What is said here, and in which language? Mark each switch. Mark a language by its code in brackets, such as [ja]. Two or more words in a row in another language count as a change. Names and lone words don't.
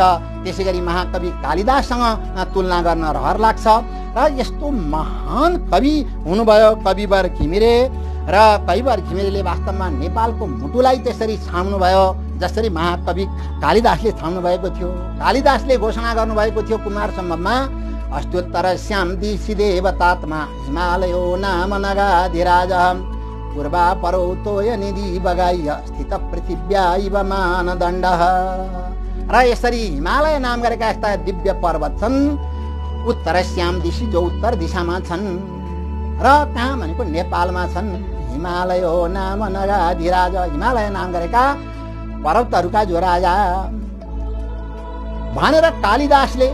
[ne] त्यसै गरी महाकवि कालिदाससँग तुलना गर्न रहर लाग्छ। र यस्तो महान कवि हुनुभयो कविवर घिमिरे। र कविवर घिमिरेले वास्तवमा नेपालको मुटुलाई त्यसरी छाम्नुभयो जसरी महाकवि कालिदासले छाम्नु भएको थियो। कालिदासले घोषणा गर्नुभएको थियो कुमार सम्भवमा, [sa] अस्तुत्तर श्याम दिशि देवतात्मा हिमालयो नाम नगाधिराज पूर्वा परो तोय निधि बगाइय स्थित पृथिव्या इव मानदण्ड। [ne] र यसरी हिमालय नाम गरेका यस्ता दिव्य पर्वत छन् [sa] उत्तर श्याम दिशि, [ne] जो उत्तर दिशामा छन् र कहाँ भनेको नेपालमा छन्। [sa] हिमालयो नाम नगाधिराज, [ne] हिमालय नाम गरेका पर्वतहरूका जो राजा भनेर कालिदासले।